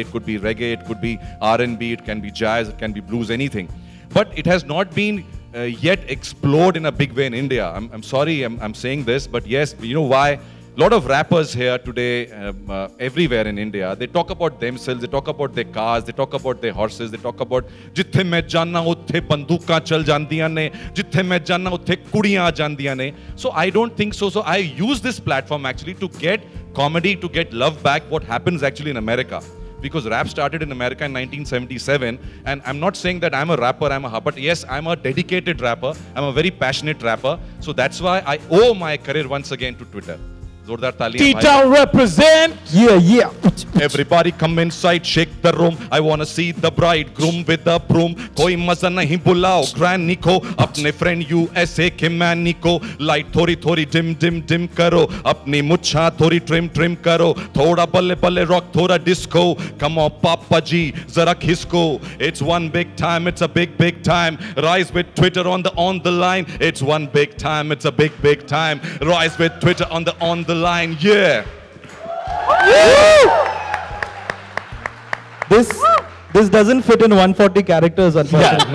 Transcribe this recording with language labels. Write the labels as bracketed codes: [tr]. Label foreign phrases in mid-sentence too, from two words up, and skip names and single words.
[en] It could be reggae, it could be R&B, it can be jazz, it can be blues, anything. But it has not been yet explode in a big way in India. I'm sorry I'm saying this, but yes, you know why? lot of rappers here today, everywhere in India, they talk about themselves, they talk about their cars, they talk about their horses, they talk about [pa] ਜਿੱਥੇ ਮੈਂ ਜਾਨਾ ਉੱਥੇ ਬੰਦੂਕਾਂ ਚੱਲ ਜਾਂਦੀਆਂ ਨੇ, ਜਿੱਥੇ ਮੈਂ ਜਾਨਾ ਉੱਥੇ ਕੁੜੀਆਂ ਆ ਜਾਂਦੀਆਂ ਨੇ. [en] So I don't think so. So I use this platform actually to get comedy, to get love back, what happens actually in America. Because rap started in America in 1977, and I'm not saying that I'm a rapper, but yes, I'm a dedicated rapper, I'm a very passionate rapper. So that's why I owe my career once again to Twitter. [hi] ज़ोरदार तालियाँ. [en] T-Town represent. Yeah. Everybody come inside, shake the room. I wanna see the bridegroom with the broom. [hi] Koi maza nahi bulao granny ko, apne friend USA ke manny ko. Light थोड़ी थोड़ी dim करो, अपनी मुच्छा थोड़ी trim करो. Thoda balle rock, thoda disco. [en] Come on Papa Ji, [hi] ज़रा खिसको. [en] It's one big time, it's a big time. Rise with Twitter on the line. It's one big time, it's a big time. Rise with Twitter on the line, yeah. This doesn't fit in 140 characters, unfortunately.